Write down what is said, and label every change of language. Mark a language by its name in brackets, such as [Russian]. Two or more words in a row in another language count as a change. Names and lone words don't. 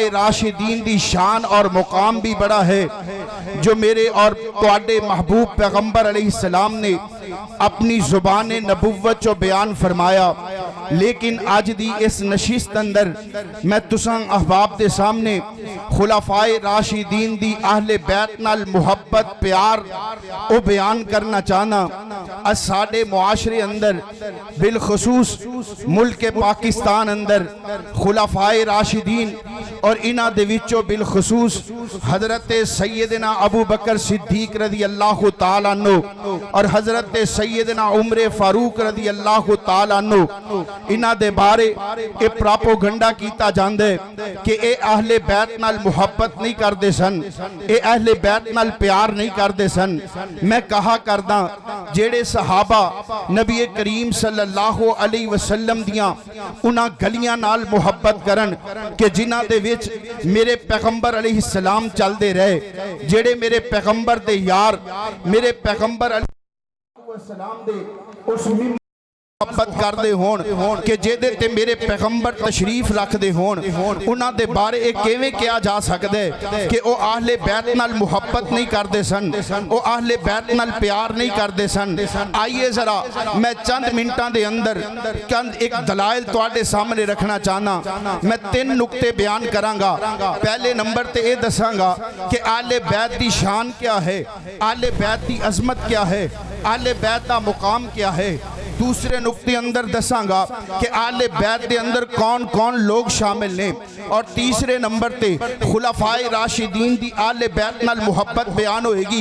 [Punjabi] راشدین دی شان اور مقام بھی بڑا ہے جو میرے اور تواڈے محبوب پیغمبر [Arabic] علیہ السلام [Punjabi] نے اپنی زبان نبوت جو بیان فرمایا لیکن آج دی اس نشست اندر میں تساں احباب دے سامنے خلفائے راشدین دی اہل بیت نال محبت پیار او بیان کرنا چاہنا اس ساڑھے معاشرے اندر بالخصوص ملک پاکستان اندر خلفائے راشدین اور انہاں دے وچوں بالخصوص حضرت سیدنا ابو بکر صدیق [Arabic] رضی اللہ تعالیٰ [Punjabi] عنہ اور حضرت سیدنا عمر فاروق [Arabic] رضی اللہ تعالیٰ عنہ [Punjabi] انہاں دے بارے اے پراپوگنڈا کیتا جاندے کہ اے اہل بیت نال محبت نہیں کر دے سن اے اہل بیت نال پیار نہیں کر دے سن میں کہا کرداں جیڑے صحابہ نبی کریم [Arabic] صلی اللہ علیہ وسلم [Punjabi] دیاں انہاں گلیاں نال محبت کرن کہ جنہاں دے وچ میرے پیغمبر [Arabic] علیہ السلام [Punjabi] چل دے رہے جیڑے میرے پیغمبر دے یار میرے پیغمبر [Arabic] علیہ السلام [Punjabi] دے اس محبت کردے ہون کہ جیدے تے میرے پیغمبر تشریف رکھ دے ہون انہاں دے بارے ایک کیویں کیا جا سکدے کہ او اہل بیت نال محبت نہیں کردے سن، او اہل بیت نال پیار نہیں کردے سن۔ آئیے ذرا میں چند منٹاں دے اندر چند ایک دلائل تواڈے سامنے رکھنا چاہنا، میں 3 نکتے بیان کراں گا۔ پہلے نمبر تے اے دساں گا کہ اہل بیت دی شان کیا ہے، اہل بیت دی عظمت کیا ہے، اہل بیت دا مقام کیا ہے۔ دوسرے نکتے اندر دساں گا کہ اہل بیت دے اندر کون کون لوگ شامل ہیں، اور تیسرے نمبر تے خلفائے راشدین دی اہل بیت نال محبت بیان ہوئے گی۔